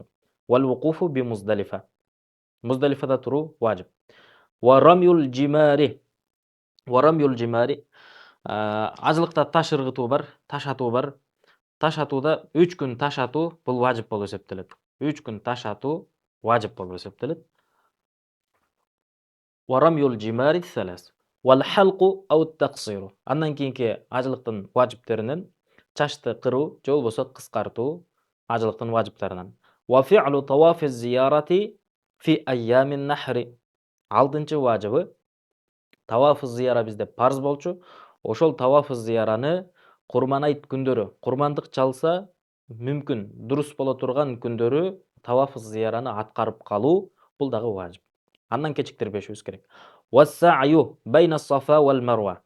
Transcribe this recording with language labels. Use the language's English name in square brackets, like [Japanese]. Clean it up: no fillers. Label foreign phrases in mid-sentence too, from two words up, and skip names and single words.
[Arabic] والوقوف بمزدلفة. [Kyrgyz] Муздалифада туруу важип. [Arabic] ورمي الجمار ورمي الجمار. [Kyrgyz] Ажылыкта таш ыргытуу бар, таш атуу бар. Таш атууда 3 күн таш атуу бул важип болуп эсептелет. 3 күн таш атуу важип болуп эсептелет. [Arabic] ورمي الجمار الثلاث والحلق أو التقصير. [Kyrgyz] Андан кийинки ажылыктын важиптеринен чачты кыруу же болбосо кыскартуу ажылыктын важиптарынан. [Arabic] وفعل طواف الزيارة في أيام النحر. [Kyrgyz] Алтынчы важыбы таваф зияра бизде парз болчу. Ошол таваф зияраны курман айт күндөрү, курмандык чалса мүмкүн дурус боло турган күндөрү таваф зияраны аткарып калуу бул дагы важип. Андан кечиктирбешибиз керек. [Arabic] والسعي بين الصفا والمروة.